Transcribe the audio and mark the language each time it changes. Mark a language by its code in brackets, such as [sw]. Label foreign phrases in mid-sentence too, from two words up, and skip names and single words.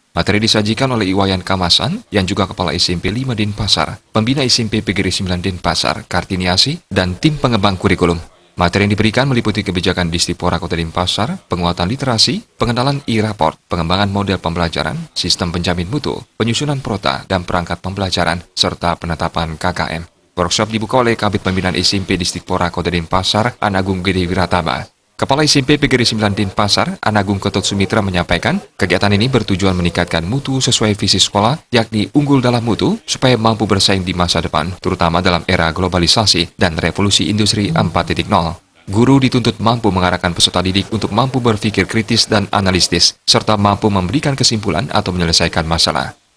[id] Materi disajikan oleh Iwayan Kamasan, yang juga Kepala SMP 5 Denpasar, Pembina SMP PGRI 9 Denpasar, Kartiniasi, dan tim pengembang kurikulum. Materi yang diberikan meliputi kebijakan Distipora Kota Denpasar, penguatan literasi, pengenalan e-raport, pengembangan model pembelajaran, sistem penjamin mutu, penyusunan prota, dan perangkat pembelajaran, serta penetapan KKM. Workshop dibuka oleh Kabid Pembinaan SMP Distipora Kota Denpasar, Anagung Gede Wiratama. Kepala SMP PGRI 9 Denpasar, Anagung Ketut Sumitra menyampaikan, kegiatan ini bertujuan meningkatkan mutu sesuai visi sekolah, yakni unggul dalam mutu, supaya mampu bersaing di masa depan, terutama dalam era globalisasi dan revolusi industri 4.0. Guru dituntut mampu mengarahkan peserta didik untuk mampu berpikir kritis dan analitis, serta mampu memberikan kesimpulan atau menyelesaikan masalah.